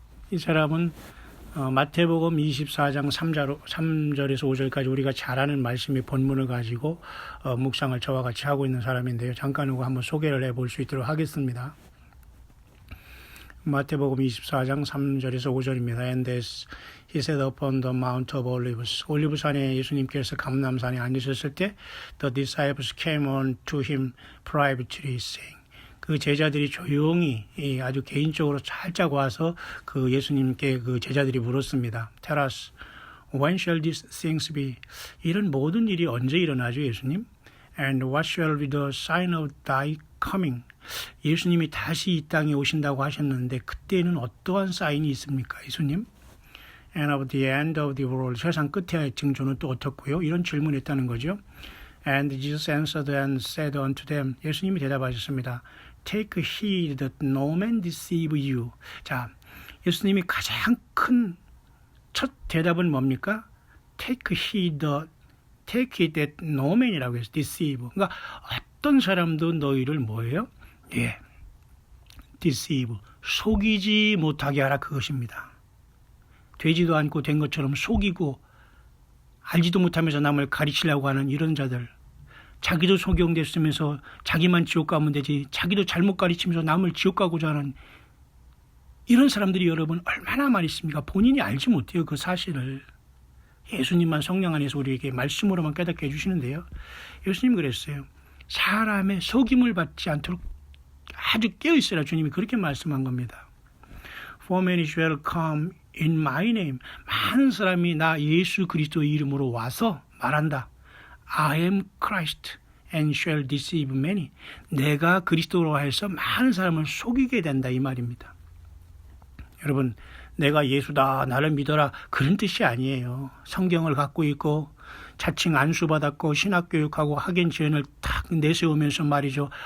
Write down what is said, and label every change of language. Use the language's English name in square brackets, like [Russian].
[Korean] 이 사람은 마태복음 24장 3절에서 5절까지 우리가 잘 아는 말씀의 본문을 가지고 묵상을 저와 같이 하고 있는 사람인데요. 잠깐 후고 한번 소개를 해볼 수 있도록 하겠습니다. 마태복음 24장 3절에서 5절입니다. [English] And as he sat upon the Mount of Olives. [Korean] 올리브산에 예수님께서 감람산에 앉으셨을 때 [English] The disciples came on to him privately saying. [Korean] 그 제자들이 조용히 아주 개인적으로 살짝 와서 그 예수님께 그 제자들이 물었습니다. [English] Tell us, when shall these things be? [Korean] 이런 모든 일이 언제 일어나죠, 예수님? [English] And what shall be the sign of thy coming? [Korean] 예수님이 다시 이 땅에 오신다고 하셨는데 그때는 어떠한 사인이 있습니까, 예수님? [English] And of the end of the world, [Korean] 세상 끝의 징조는 또 어떻고요? 이런 질문했다는 거죠. [English] And Jesus answered and said unto them, [Korean] 예수님이 대답하셨습니다. [English] Take heed that no man deceive you. [Korean] 자, 예수님이 가장 큰 첫 대답은 뭡니까? [English] Take heed that no man [Korean] 이라고 해서 [English] deceive. [Korean] 그러니까 어떤 사람도 너희를 뭐예요? 예, deceive. 속이지 못하게 하라 그것입니다. 되지도 않고 된 것처럼 속이고 알지도 못하면서 남을 가르치려고 하는 이런 자들. 자기도 소경됐으면서 자기만 지옥 가면 되지 자기도 잘못 가르치면서 남을 지옥 가고자 하는 이런 사람들이 여러분 얼마나 많이 있습니까? 본인이 알지 못해요. 그 사실을. 예수님만 성령 안에서 우리에게 말씀으로만 깨닫게 해주시는데요. 예수님 그랬어요. 사람의 속임을 받지 않도록 아주 깨어있으라 주님이 그렇게 말씀한 겁니다. [English] For many shall come in my name. [Korean] 많은 사람이 나 예수 그리스도의 이름으로 와서 말한다. [English] I am Christ and shall deceive many. [Korean] 내가 그리스도로 해서 많은 사람을 속이게 된다 이 말입니다. 여러분, 내가 예수다 나를 믿어라 그런 뜻이 아니에요. 성경을 갖고 있고 자칭 안수받았고 신학교육하고 학연 지연을 탁 내세우면서 말이죠.